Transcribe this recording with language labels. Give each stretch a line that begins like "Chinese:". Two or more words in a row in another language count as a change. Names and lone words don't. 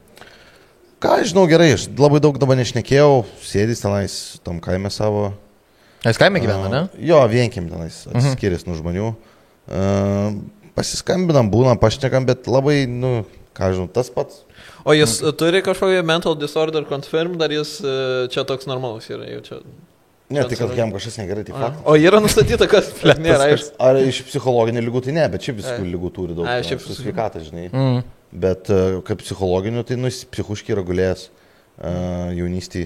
Lithuanian: Ką, žinau, gerai, aš labai daug dabar nešnekėjau, sėdys tenais tam kaime savo. Jis kaime gyvena, ne? Jo, vienkim tenais, atsiskyręs nuo žmonių. Pasiskambinam, būnam, pašnekam, bet labai, nu, ką žinau, tas pats. O jis turi kažkokį
English: mental disorder confirm,
Lithuanian: dar jis čia toks normalus yra jau čia. Ne, tai kad jam kažkas negerai, tai faktas. O yra nustatyta, kas nėra, aišku. Ar iš psichologinių lygų tai ne, bet šiaip viskų lygų turi daug. Ai, šiaip su sveikata, žinai. Bet kaip psichologinių, tai jis psichuškai yra gulėjęs jaunystėje.